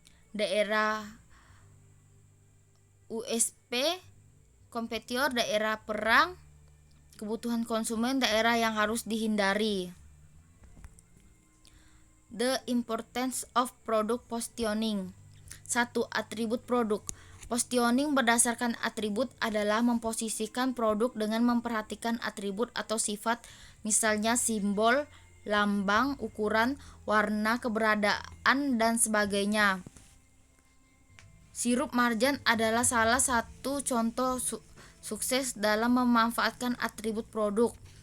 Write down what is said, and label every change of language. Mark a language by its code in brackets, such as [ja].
[id] Daerah USP kompetitor, daerah perang. Kebutuhan konsumen, daerah yang harus dihindari. [en] The importance of product positioning. [id] 1. Atribut produk. Positioning berdasarkan atribut adalah memposisikan produk dengan memperhatikan atribut atau sifat, misalnya simbol, lambang, ukuran, warna, keberadaan, dan sebagainya. Sirup marjan adalah salah satu contoh sukses dalam memanfaatkan atribut produk.